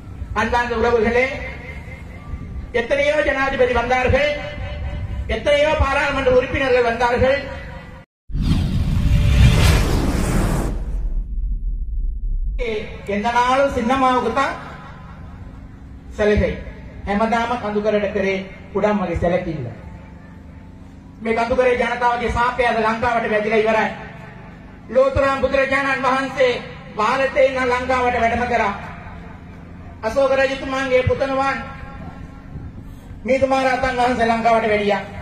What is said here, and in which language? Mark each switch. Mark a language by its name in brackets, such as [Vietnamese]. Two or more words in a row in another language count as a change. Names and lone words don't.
[Tamil] அன்பார்ந்த உறவுகளே, எத்தனையோ ஜனாதிபதி வந்தார்கள், எத்தனையோ பாராளுமன்ற உறுப்பினர்கள் வந்தார்கள். எந்த நாளும் சின்னம்மாவுக்கு தான் சலுகை. [Sinhala] හැමදාම කඳුකරට කරේ කුඩම්මගේ සැලකිල්ල. මේ කඳුකරේ ජනතාවගේ සාපය අද ලංකාවට වැදිලා ඉවරයි. ලෝතුරා බුදුරජාණන් වහන්සේ ಭಾರತේ ඉන්න ලංකාවට වැඩම කරා. අශෝක රජතුමාගේ පුතණුවන් මේතුමාරාතන් වහන්සේ ලංකාවට වැඩියා.